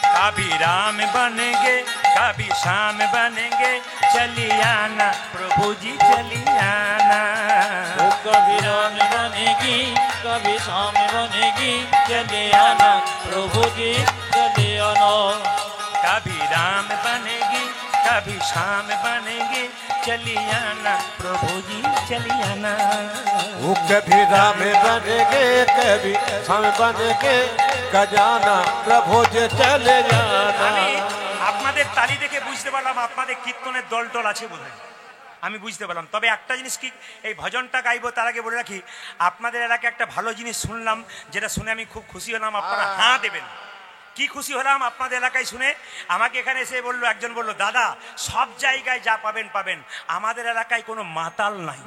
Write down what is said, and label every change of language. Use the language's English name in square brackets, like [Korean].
[Hindi] कभी राम बनेंगे कभी शाम बनेंगे चली आना प्रभु जी चली आना वो कभी राम बनेगी कभी शाम बनेगी चले आना प्रभु जी चले आना कभी राम बनेगी कभी शाम बनेगी चलिए आना प्रभु जी चलिए आना। वो कभी राम बनेंगे कभी हम बनेंगे गजाना प्रभु जी चले जाना। [Bangla] আমি আপনাদের তালি দেখে বুঝতে পারলাম আপনাদের কীর্তনের দল টল আছে বোধহয়, আমি বুঝতে পারলাম। তবে একটা জিনিস কি, এই ভজনটা গাইবো তার আগে বলে রাখি, আপনাদের এলাকায় একটা ভালো জিনিস শুনলাম, যেটা শুনে আমি খুব খুশি হলাম। আপনারা হ্যাঁ দেবেন। কি খুশি হলাম আপনাদের এলাকায় শুনে। আমাকে এখানে এসে বললো, একজন বললো, দাদা সব জায়গায় যা পাবেন পাবেন, আমাদের এলাকায় কোনো মাতাল নাই।